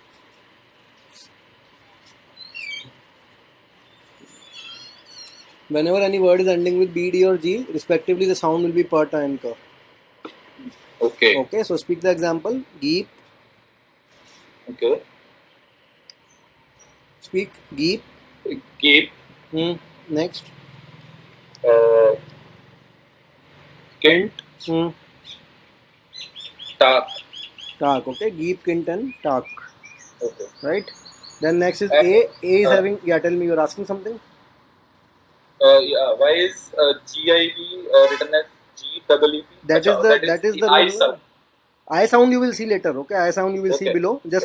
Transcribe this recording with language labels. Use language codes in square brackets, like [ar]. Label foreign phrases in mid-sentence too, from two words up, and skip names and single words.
[en] Whenever any word is ending with B, D or G, respectively, the sound will be per, ta and ka. Okay. Okay, so speak the example. Geep. Okay. Speak. Geep. Keep. Next. Kint. Tak. Tak. Okay, Geep, Kint and Tak. Okay. Right. Then next is A. A is having. Yeah, tell me. You're asking something. Yeah. Why is GIV written as GEEP? That is the I rule. sound. I sound you will see later. Okay, I sound you will see Okay. below. Just